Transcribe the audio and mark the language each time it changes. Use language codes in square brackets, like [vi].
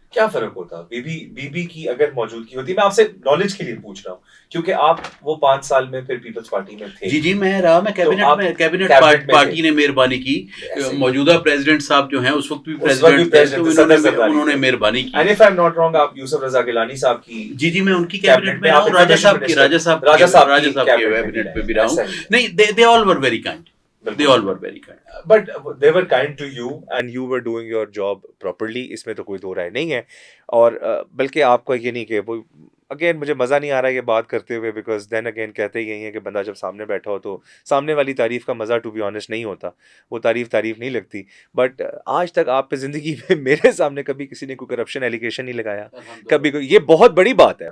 [ur] کیا فرق ہوتا بی بی کی اگر موجودگی ہوتی؟ میں آپ سے نالج کے لیے پوچھ رہا ہوں, کیونکہ آپ وہ 5 سال میں پھر پیپلز پارٹی میں تھے. جی میں رہا, میں کیبنٹ پارٹی نے مہربانی کی, موجودہ پریزیڈنٹ صاحب جو ہیں اس وقت بھی پریزیڈنٹ تھے, انہوں نے مہربانی کی. [en] and if I'm not wrong, [ur] آپ یوسف رضا گیلانی صاحب کی, جی میں ان کی کیبنٹ میں رہا ہوں, راجہ صاحب کے کیبنٹ میں بھی رہا ہوں. نہیں, [en] they all were very kind. They all were very kind. But they were kind to you. And you were doing your job properly. [ur] اس میں تو کوئی دو رائے نہیں ہے. اور بلکہ آپ کو یہ نہیں کہ وہ اگین مجھے مزہ نہیں آ رہا ہے یہ بات کرتے ہوئے, بیکاز دین اگین کہتے ہی یہی ہیں کہ بندہ جب سامنے بیٹھا ہو تو سامنے والی تعریف کا مزہ [en] to be honest [ur] نہیں ہوتا, وہ تعریف نہیں لگتی. بٹ آج تک آپ پہ زندگی میں میرے سامنے کبھی کسی نے کوئی کرپشن ایلیگیشن نہیں لگایا کبھی, یہ بہت بڑی بات ہے.